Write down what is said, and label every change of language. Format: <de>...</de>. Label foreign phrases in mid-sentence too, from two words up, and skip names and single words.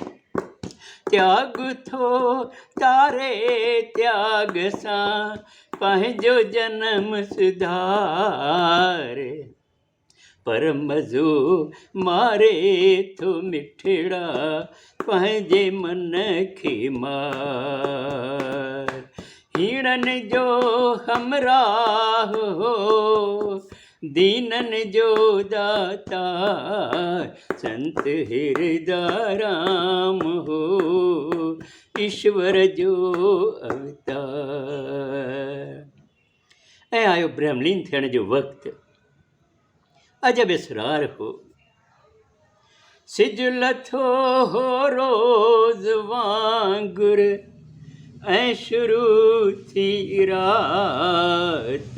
<sd>त्याग थो तारे त्याग सां पंहिंजो जनम सुधार। पर मज़ो मारे थो मिठड़ा पंहिंजे मन खे मार। हीणनि जो हमराह हो दीननि जो दातार। संत हिरदाराम हो ईश्वर जो अवतार। ऐं आयो ब्रह्मलीन थियण जो वक़्तु। अजब इसरार हो सिज लथो हो रोज़ वांगुर ऐं शुरू थी रात।</sd>